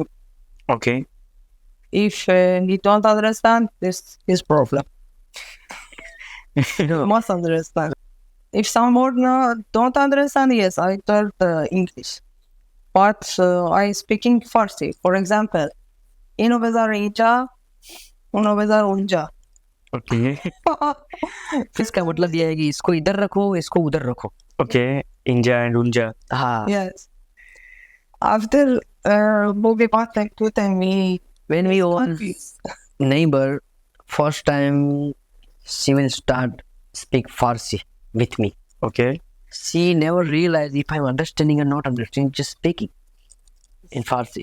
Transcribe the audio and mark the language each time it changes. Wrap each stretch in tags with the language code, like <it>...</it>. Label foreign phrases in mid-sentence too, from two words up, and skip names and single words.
<en>Okay. If he don't understand, this is problem. You must understand. If someone don't understand, yes, I taught English. But I speaking Farsi. For example,</en> <fa>اینو بذار اینجا، اونو بذار اونجا.</fa> <en>Okay.</en> <hi>इसका मतलब ये है कि इसको इधर रखो, इसको उधर रखो.</hi> <en>Okay. Inja and Unja.</en> <hi>हाँ.</hi> <en>Yes. After Bobby Patek put me When we was confused. neighbor, first time she will start speak Farsi with me. Okay. She never realized if I'm understanding or not understanding, just speaking in Farsi.</en>